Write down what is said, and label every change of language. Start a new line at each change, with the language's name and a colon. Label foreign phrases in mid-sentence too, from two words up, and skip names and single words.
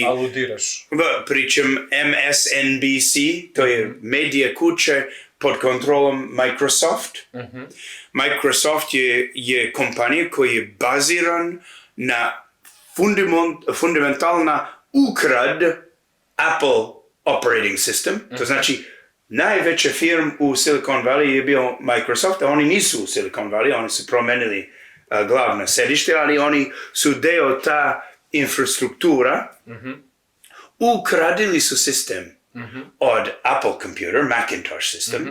Serbian: aludiraš? Pričam MSNBC, to je medije kuće pod kontrolom Microsoft. Microsoft je kompanija koja je baziran na fundamentalna ukrad Apple
English: operating system.
Serbian: To znači najveća firma u Silicon Valley je bio Microsoft, a oni nisu u Silicon Valley, oni su promenili glavno sedište, ali oni su deo ta infrastruktura. Ukradili su sistem od Apple computer, Macintosh system.